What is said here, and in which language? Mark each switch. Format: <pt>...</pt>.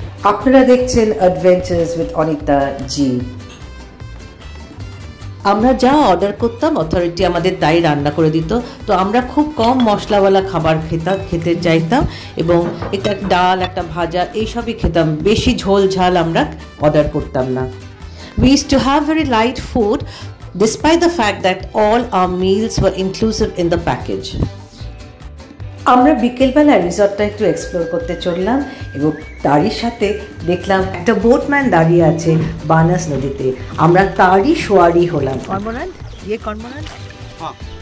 <bn>আপনারা দেখছেন adventures with Anita জি। আমরা যা অর্ডার করতাম অথরিটি আমাদের তাই রান্না করে দিত, তো আমরা খুব কম মশলাওয়ালা খাবার খেতে চাইতাম এবং একটা ডাল, একটা ভাজা এইসবই খেতাম, বেশি ঝোল ঝাল আমরা অর্ডার করতাম না।</bn> <en>We used to have very light food despite the fact that all our meals were inclusive in the package.</en> <bn>আমরা বিকেলবেলা রিসর্টটা একটু এক্সপ্লোর করতে চললাম এবং তারই সাথে দেখলাম একটা বোটম্যান দাঁড়িয়ে আছে বানস নদীতে। আমরা তারই সোয়ারি হলাম। কর্মোরেন্ট, ये কর্মোরেন্ট? হ্যাঁ।</bn>